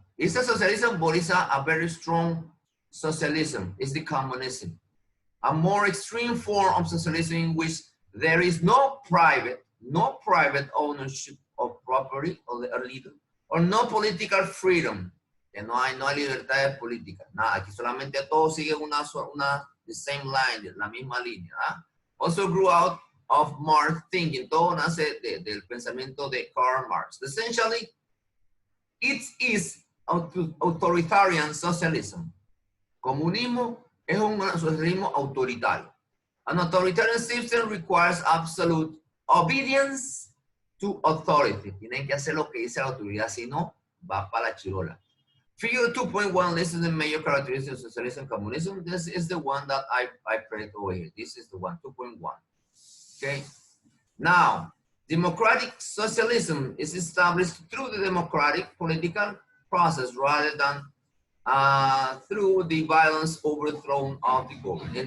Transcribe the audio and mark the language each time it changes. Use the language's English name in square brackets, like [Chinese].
[English] It's a socialism, but it's a very strong socialism. It's the communism. A more extreme form of socialism in which there is no private ownership of property or no political freedom. [Spanish] Que no hay libertades políticas. Nada, aquí solamente todos siguen [English] the same line, [Spanish] la misma línea. ¿Ah? [English] Also grew out of Marx thinking. [Spanish] Todo nace del pensamiento de Karl Marx. [English] Essentially, it is authoritarian socialism. Comunismo [Spanish] Es un socialismo autoritario. [English] An authoritarian system requires absolute obedience to authority. [Spanish] Tienen que hacer lo que dice la autoridad, si no, va para la chirola. [English] Figure 2.1 lists the major characteristics of socialism and communism. This is the one that I printed over here. This is the one, 2.1. Okay. Now, democratic socialism is established through the democratic political process rather than through the violence overthrow of the government.